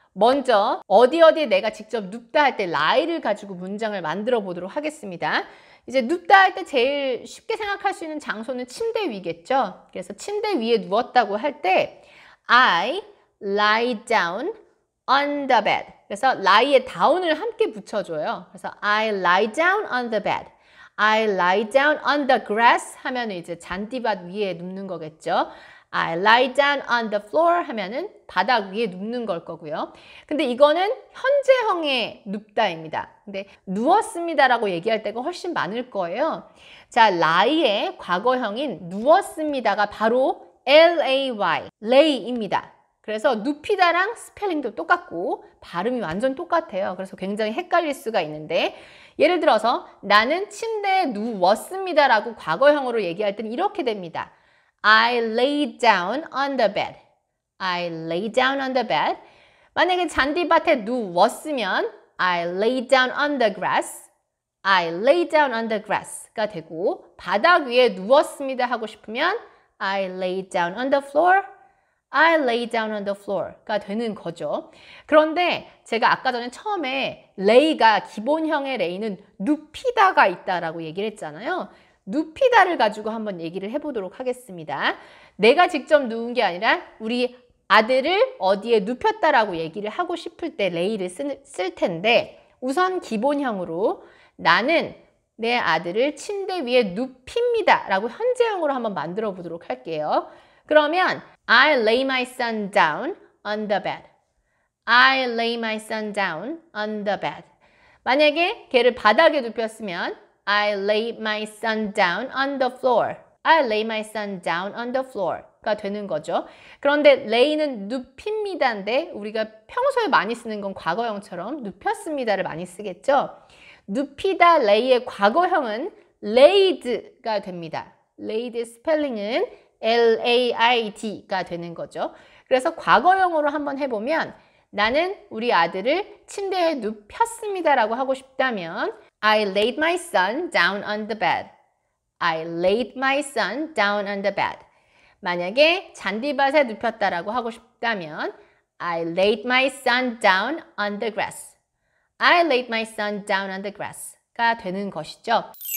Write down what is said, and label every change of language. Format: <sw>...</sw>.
<ko>먼저 어디에 내가 직접 눕다 할 때 lie를 가지고 문장을 만들어 보도록 하겠습니다. 이제 눕다 할 때 제일 쉽게 생각할 수 있는 장소는 침대 위겠죠. 그래서 침대 위에 누웠다고 할 때</ko> <en>I lie down on the bed.</en> <ko>그래서 lie에 down을 함께 붙여줘요.</ko> <en>그래서 I lie down on the bed. I lie down on the grass</en> <ko>하면 이제 잔디밭 위에 눕는 거겠죠.</ko> <en>I lie down on the floor</en> <ko>하면은 바닥 위에 눕는 걸 거고요. 근데 이거는 현재형의 눕다입니다. 근데 누웠습니다라고 얘기할 때가 훨씬 많을 거예요. 자, lie의 과거형인 누웠습니다가 바로 L-A-Y, lay입니다. 그래서 눕히다랑 스펠링도 똑같고 발음이 완전 똑같아요. 그래서 굉장히 헷갈릴 수가 있는데 예를 들어서 나는 침대에 누웠습니다 라고 과거형으로 얘기할 때는 이렇게 됩니다.</ko> <en>I lay down on the bed. I lay down on the bed.</en> <ko>만약에 잔디밭에 누웠으면</ko> <en>I lay down on the grass. I lay down on the grass</en> <ko>가 되고 바닥 위에 누웠습니다 하고 싶으면</ko> <en>I lay down on the floor. I lay down on the floor</en> <ko>가 되는 거죠. 그런데 제가 아까 전에 처음에 lay가 기본형의 lay는 눕히다가 있다라고 얘기를 했잖아요. 눕히다를 가지고 한번 얘기를 해보도록 하겠습니다. 내가 직접 누운 게 아니라 우리 아들을 어디에 눕혔다라고 얘기를 하고 싶을 때 lay를 쓸 텐데 우선 기본형으로 나는 내 아들을 침대 위에 눕힙니다 라고 현재형으로 한번 만들어 보도록 할게요.</ko> <en>그러면 I lay my son down on the bed. I lay my son down on the bed.</en> <ko>만약에 걔를 바닥에 눕혔으면</ko> <en>I lay my son down on the floor. I lay my son down on the floor</en> <ko>가 되는 거죠. 그런데 lay는 눕힙니다인데 우리가 평소에 많이 쓰는 건 과거형처럼 눕혔습니다를 많이 쓰겠죠. 눕히다 lay의 과거형은 laid가 됩니다. laid 스펠링은 L-A-I-D가 되는 거죠. 그래서 과거형으로 한번 해보면 나는 우리 아들을 침대에 눕혔습니다 라고 하고 싶다면</ko> <en>I laid my son down on the bed. I laid my son down on the bed.</en> <ko>만약에 잔디밭에 눕혔다라고 하고 싶다면</ko> <en>I laid my son down on the grass. I laid my son down on the grass</en> <ko>가 되는 것이죠.</ko>